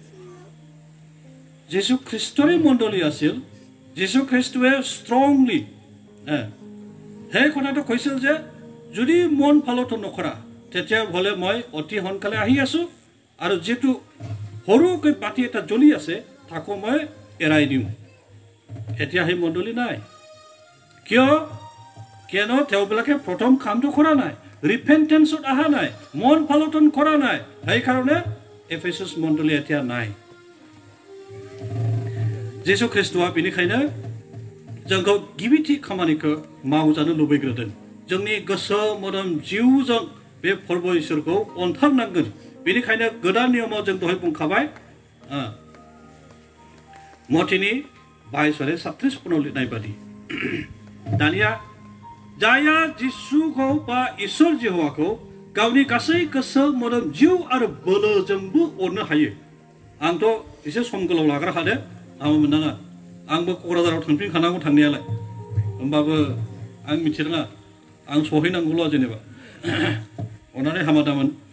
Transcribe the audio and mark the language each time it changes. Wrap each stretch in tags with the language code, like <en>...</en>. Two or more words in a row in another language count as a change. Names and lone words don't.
<as>যীশু খ্ৰীষ্টৰে মণ্ডলী আছিল যীশু খ্ৰীষ্টই ষ্ট্ৰংলি সেই কথাটো কৈছিল যে যদি মন পালটন নকৰা তেতিয়া হলে মই অতি সোনকালে আহি আছো আৰু যেটো সৰুকৈ বাতি এটা জ্বলি আছে তাকো মই এৰাই দিম এতিয়া সেই মণ্ডলী নাই কিয়নো তেওঁবিলাকে প্ৰথম কামটো কৰা নাই ৰিপেন্টেন্সত অহা নাই মন পালটন কৰা নাই সেইকাৰণে এফেছাছ মণ্ডলী এতিয়া নাই</as> <brx>যীশু খ্ৰীষ্টआ बेनिखायनो जोंखौ गिबिथि खामानिखौ मावजानो लुबैग्रोदों जोंनि गोसो मोदोम जिउजों बे फोरबो इसोरखौ अनथारनांगोन बेनिखायनो गोदान नियमाव जों दहाय बुंखाबाय मथिनि 22:36 लिरनाय बादि दानिया जाया जिसुखौ बा इसोर जेहोवाखौ गावनि गासै गोसो मोदोम जिउ आरो बोलोजोंबो अननो हायो आंथ' एसे सम गोलाव लाग्रा खादो आं मोननाङा आंबो क'क्राझाराव थांफिनखानांगौ थांनायालाय होमबाबो आं मिथिरोङा आं सहैनांगौल' जेनेबा अननानै हामा दामोन</brx>